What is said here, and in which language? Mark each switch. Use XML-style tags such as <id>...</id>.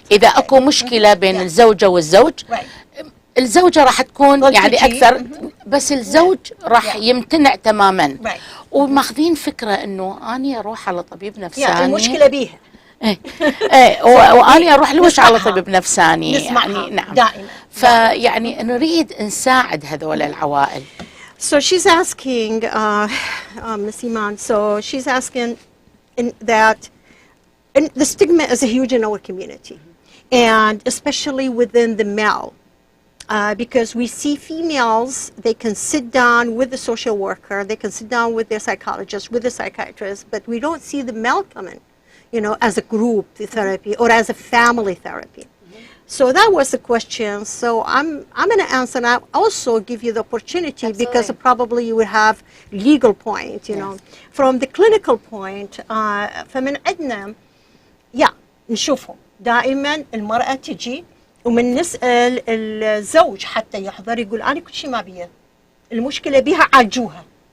<ar>إذا أكو مشكلة بين الزوجة والزوج، الزوجة راح تكون يعني أكثر، بس الزوج راح يمتنع تماما، وماخذين فكرة إنه أنا أروح على طبيب نفساني، المشكلة بيها. وأنا أروح لوش على طبيب نفساني يعني. نعم دائما. فيعني نريد نساعد هذول العوائل.</ar> <en>So she's asking, Miss Iman, so she's asking that the stigma is huge in our community, and especially within the male. Because we see females, they can sit down with the social worker, they can sit down with their psychologist, with the psychiatrist, but we don't see the male coming, as a group therapy or as a family therapy. So that was the question. So I'm going to answer, and I'll also give you the opportunity. Absolutely. Because probably you would have legal point, know. From the clinical point,</en> <ar>فمن عندنا نشوفهم دائما المرأة تجي ومن نسأل الزوج حتى يحضر يقول أنا كل شيء ما بيه، المشكلة بيها عالجوها.</ar>